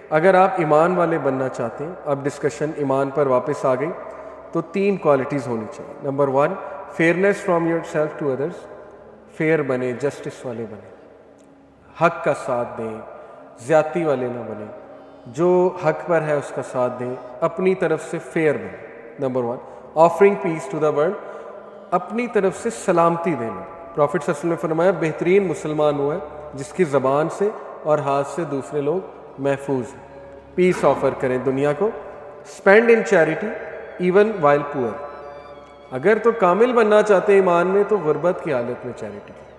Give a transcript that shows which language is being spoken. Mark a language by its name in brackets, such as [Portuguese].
[Urdu] اگر آپ ایمان والے بننا چاہتے ہیں, اب ڈسکشن ایمان پر واپس آ گئی, تو 3 کوالٹیز ہونی چاہیے. [English] Number 1, fairness from yourself to others. [Urdu] Fair بنے, جسٹس والے بنے, حق کا ساتھ دیں, زیادتی والے نہ بنیں, جو حق پر ہے اس کا ساتھ دیں, اپنی طرف سے فیئر بنیں. [English] Number 1, offering peace to the world. [Urdu] اپنی طرف سے سلامتی دینا. پروفٹ صلی اللہ علیہ وسلم نے فرمایا بہترین مسلمان ہوا ہے جس کی زبان سے اور ہاتھ سے دوسرے لوگ محفوظ ہیں. پیس آفر کریں دنیا کو. [English] Spend in charity even while poor. [Urdu] اگر تو کامل بننا چاہتے ہیں ایمان میں تو غربت کی حالت میں چیریٹی.